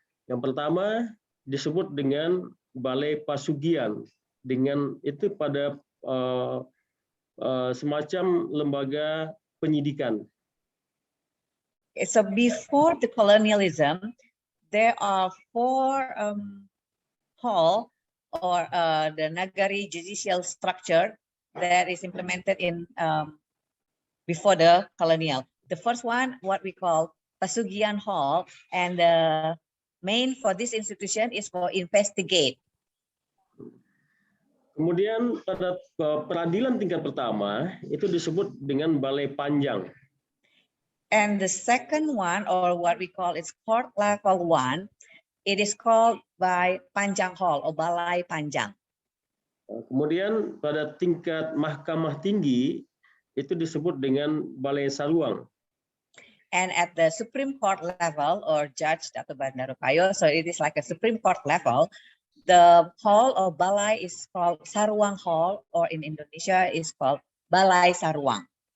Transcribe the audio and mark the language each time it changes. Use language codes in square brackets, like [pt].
[id] Yang pertama disebut dengan Balai Pasugian, dengan itu pada semacam lembaga penyidikan. [en] So before the colonialism, there are 4 hall or the Nagari judicial structure that is implemented in before the colonial. The first one, what we call Pasugian Hall, and the main for this institution is for investigate. [id] Kemudian pada peradilan tingkat pertama itu disebut dengan Balai Panjang. [en] And the second one, or what we call is court level 1, it is called by Panjang Hall or Balai Panjang. [id] Kemudian pada tingkat mahkamah tinggi itu disebut dengan Balai Saruang. [en] And at the Supreme Court level, or Judge Dato' Bandaro Kayo, so it is like a Supreme Court level, the hall or balai is called Saruang Hall, or in Indonesia is called Balai Saruang.